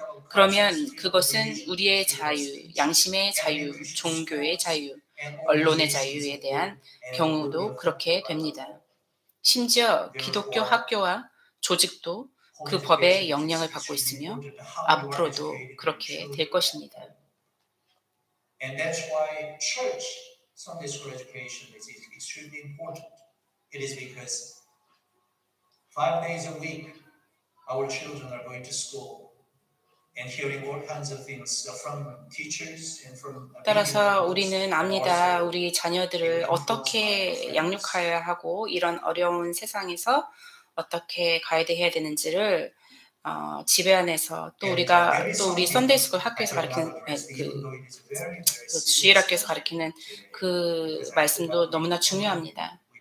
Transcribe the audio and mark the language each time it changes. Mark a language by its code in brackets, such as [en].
[ko] 그러면 그것은 우리의 자유, 양심의 자유, 종교의 자유, 언론의 자유에 대한 경우도 그렇게 됩니다. 심지어 기독교 학교와 조직도 그 법의 영향을 받고 있으며 앞으로도 그렇게 될 것입니다. [en] And that's why church Sunday school education is extremely important. It is because 5 days a week our children are going to school and hearing all kinds of things from teachers and from. [ko] 따라서 우리는 압니다. 우리 자녀들을 어떻게 양육해야 하고 이런 어려운 세상에서 어떻게 가이드해야 되는지를 집에 안에서 또 우리 썬데이스쿨 학교에서 가르치는 그 주일학교에서 가르치는 그 말씀도 너무나 중요합니다.